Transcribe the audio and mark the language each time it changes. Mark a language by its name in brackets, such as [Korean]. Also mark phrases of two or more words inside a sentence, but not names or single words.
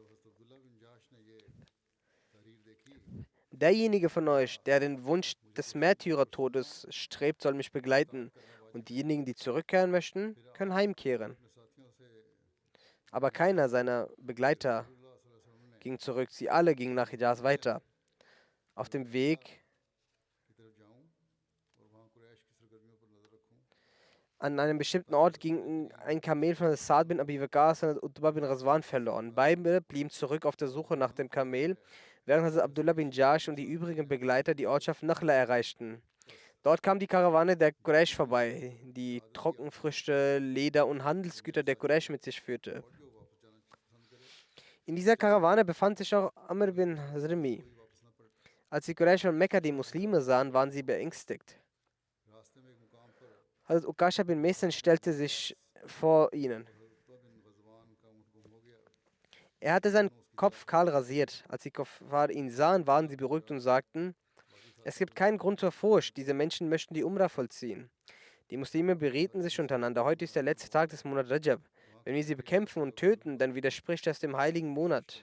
[German] Derjenige von euch, der den Wunsch des Märtyrertodes strebt, soll mich begleiten. Und diejenigen, die zurückkehren möchten, können heimkehren. Aber keiner seiner Begleiter ging zurück. Sie alle gingen nach Hijaz weiter. Auf dem Weg [Urdu] کی طرف جاؤں اور وہاں قریش کی سرگرمیوں پر نظر رکھوں. [German] an einem bestimmten Ort ging ein Kamel von Sa'd bin Abi Waqqas und Utbah bin Ghazwan verloren. Beide blieben zurück auf der Suche nach dem Kamel, während Hazrat Abdullah bin Jash und die übrigen Begleiter die Ortschaft Nakhla erreichten. Dort kam die Karawane der Quraysh vorbei, die Trockenfrüchte, Leder und Handelsgüter der Quraysh mit sich führte. [Urdu] اور جو واپس جانا پسند کرے [German] In dieser Karawane befand sich auch Amr bin Hazrimi. [Urdu] کوئی واپس نہ پلٹے. [German] Als die Quraysh von Mekka die Muslime sahen, waren sie beängstigt. [Urdu] راستے میں ایک مقام پر [German] Hazrat Ukasha bin Mehsen stellte sich vor ihnen. [Urdu] حضرت بن غزوان کا اونٹ گم ہو گیا. [German] Er hatte seinen Kopf kahl rasiert. Als die Kuffar ihn sahen, waren sie beruhigt und sagten, es gibt keinen Grund zur Furcht, diese Menschen möchten die Umrah vollziehen. Die Muslime berieten sich untereinander. Heute ist der letzte Tag des Monats Rajab. Wenn wir sie bekämpfen und töten, dann widerspricht das dem heiligen Monat.